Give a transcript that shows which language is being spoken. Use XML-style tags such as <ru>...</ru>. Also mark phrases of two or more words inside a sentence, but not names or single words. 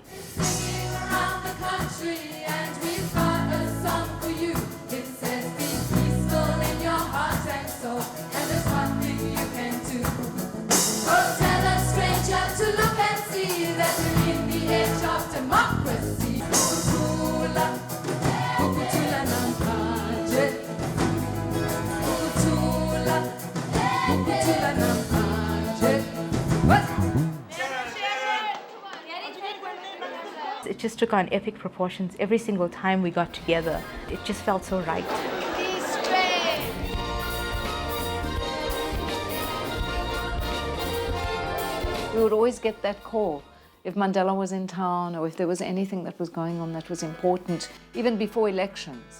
<en>Around the country, and we've got a song for you. It says be peaceful in your heart and soul, and there's one thing you can do. Oh, tell a stranger to look and see that we're in the age of democracy.</en> <zu>Ukutula, ukutula nampaje. Ukutula, ukutula nampaje.</zu> <en>It just took on epic proportions every single time we got together. It just felt so right. We would always get that call if Mandela was in town or if there was anything that was going on that was important, even before elections.</en>